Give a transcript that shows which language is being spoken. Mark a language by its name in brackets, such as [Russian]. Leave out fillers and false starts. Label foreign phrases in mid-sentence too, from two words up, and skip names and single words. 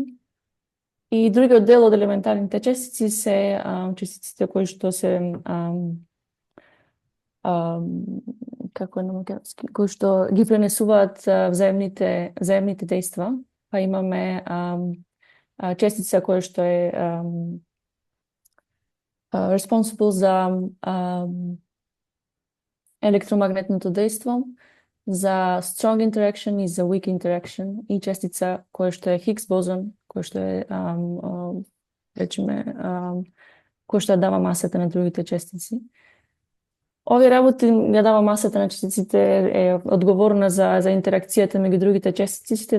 [Macedonian] И другиот дел од елементарните честици се честиците кои што се како на македонски, кои што ги пренесуваат взаемните дејства, па имаме честица која што е responsible за електромагнетното дејство, за [English] strong interaction [Macedonian] и за [English] weak interaction, [Macedonian] и честица која што е Хигс бозон, која што е речеме која што дава масата на другите честици. Овие работи ја дава масата на честиците, е одговорна за интеракцијата меѓу другите честици.